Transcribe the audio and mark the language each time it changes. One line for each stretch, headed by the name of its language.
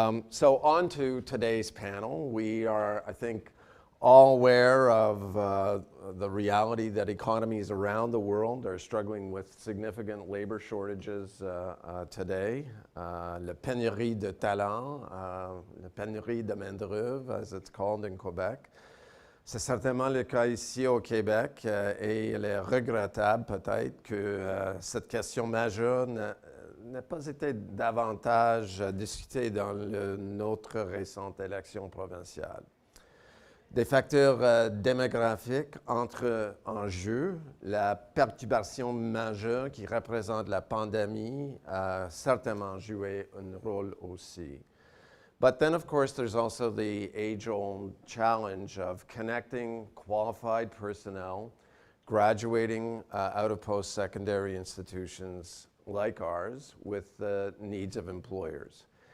English: So on to today's panel. We are, I think, all aware of the reality that economies around the world are struggling with significant labor shortages today.
French: La pénurie de talent, la pénurie de main-d'œuvre,
English: as it's called in Quebec.
French: C'est certainement le cas ici au Québec et il est regrettable peut-être que cette question majeure n'ait pas été davantage discutée dans notre récente élection provinciale. Des facteurs démographiques entrent en jeu. La perturbation majeure qui représente la pandémie a certainement joué un rôle aussi.
English: But then, of course, there's also the age-old challenge of connecting qualified personnel graduating out of post-secondary institutions like ours with the needs of employers.